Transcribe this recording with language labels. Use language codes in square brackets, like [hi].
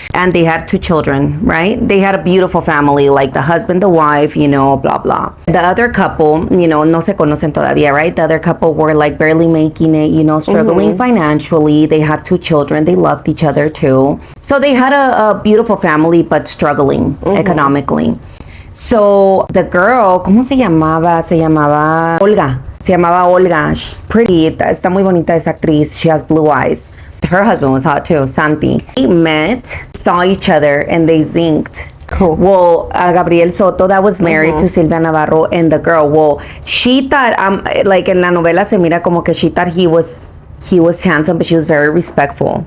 [en] And they had 2 children, right? They had a beautiful family, like the husband, the wife, you know, blah, blah. The other couple, you know, [es] no se conocen todavía, [en] right? The other couple were like barely making it, you know, struggling financially. They had 2 children. They loved each other too. So they had a beautiful family, but struggling economically. So the girl, [es] ¿cómo se llamaba? Se llamaba Olga. Se llamaba Olga. [en] She's pretty. [es] Está muy bonita esa actriz. [en] She has blue eyes. Her husband was hot too, Santi. They met, saw each other, and they zinked. Cool. Well, Gabriel Soto, that was married to Silvia Navarro, and the girl, well, she thought, like in la novela [es] se mira como que [en] she thought he was handsome, but she was very respectful.